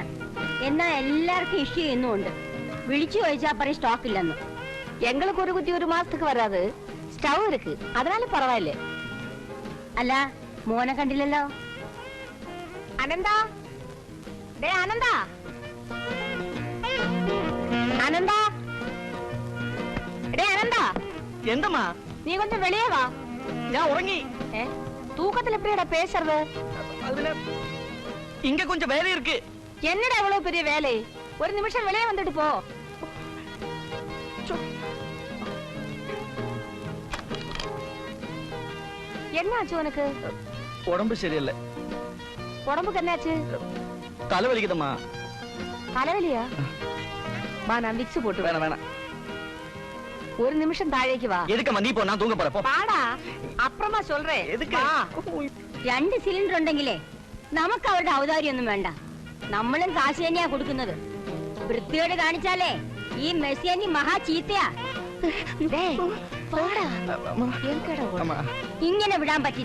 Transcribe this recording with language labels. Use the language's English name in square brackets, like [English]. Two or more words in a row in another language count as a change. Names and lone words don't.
[Malayalam] എന്നാ എല്ലാവർക്കും ഇഷ്യൂ ചെയ്യുന്നുണ്ട്. വിളിച്ചു ചോദിച്ചാ പറയും സ്റ്റോക്ക് ഇല്ലെന്ന്. [Tamil] எங்களுக்கு ஒரு குத்தி ஒரு மாசத்துக்கு வராது. ஸ்டவ் இருக்கு, அதனால பரவாயில்ல. [Malayalam] അല്ല മോനെ കണ്ടില്ലല്ലോ. [Tamil] அனந்தா, டே அனந்தா, அனந்தா, டே அனந்தா, [Malayalam] എന്തമ്മാ? [Tamil] நீ கொஞ்சம் வெளியே வா. [Malayalam] ഞാൻ ഉറങ്ങി. [Tamil] தூக்கத்துல எப்படிடா பேசுறது? அதுல இங்க கொஞ்சம் வேலை இருக்கு. என்னடா இவ்வளவு பெரிய வேலை? ஒரு நிமிஷம் வெளியே வந்துட்டு போ. என்னாச்சு உனக்கு? உடம்பு சரியில்லை. உடம்புக்கு என்னாச்சு? தலைவலிக்குதம்மா. தலைவலியா? வா, நான் விக்ஸ் போட்டு. வேணாம் வேணாம். ஒரு நிமிஷம் தாழைக்கு வா. எதுக்கம்மா நீ போ, நான் தூங்க போறேன். பாடா, അപ്പുറമാ சொல்றேன். എതുക്ക്? [Malayalam] 2 സിലിണ്ടർ ഉണ്ടെങ്കിലേ നമുക്ക് അവരുടെ ഔദാര്യൊന്നും വേണ്ട. നമ്മളും കാശ് തന്നെയാ കൊടുക്കുന്നത്. വൃത്തിയോട് കാണിച്ചാലേ ഈ മെസ്സിയനി മഹാ ചീത്തയാ. ഇങ്ങനെ വിടാൻ പറ്റില്ല.